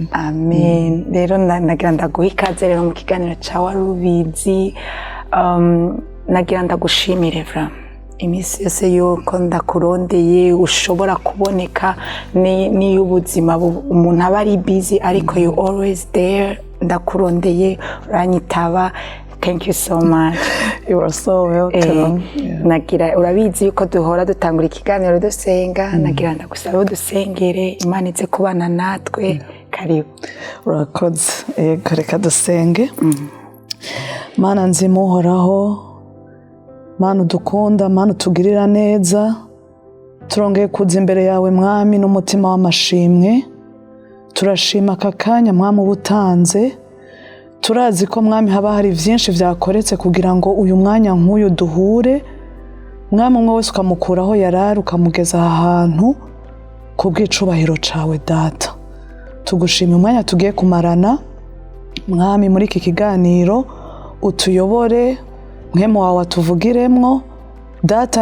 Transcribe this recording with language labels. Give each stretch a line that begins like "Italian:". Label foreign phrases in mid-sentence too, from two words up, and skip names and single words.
Rundi: Amen. Rero nagira ndaguha ikaze rero mu kiganiro ca WARUBIZI. Nagira ndagushimire vra imisi yose yuko ndakurondeye ushobora kuboneka. Ni ubuzima umuntu aba ari busy ariko
English: you always there.
Rundi: Ndakurondeye, uranyitaba.
English: Thank you so much. You are so welcome.
Rundi: Nagira urabizi yuko duhora dutangura ikiganiro dusenga. Nagira ndagusaba dusengere Imana ize kubana natwe. Karibu. Urakoze. Reka dusenge. Mana nzima uhoraho, Mana udukunda, Mana utugirira neza, turongeye kuza imbere yawe Mwami n'umutima w'amashimwe. Turashima aka kanya Mwami ubutanze. Turazi ko Mwami haba hari vyinshi vyakoretse kugira ngo uyu mwanya nk'uyu duhure. Mwami umwe wese ukamukuraho yarari ukamugeza aha hantu kubw'icubahiro cawe data. Tugushima umwanya tugiye kumarana Mwami muri iki kiganiro, utuyobore, mwemu wawe atuvugiremwo data.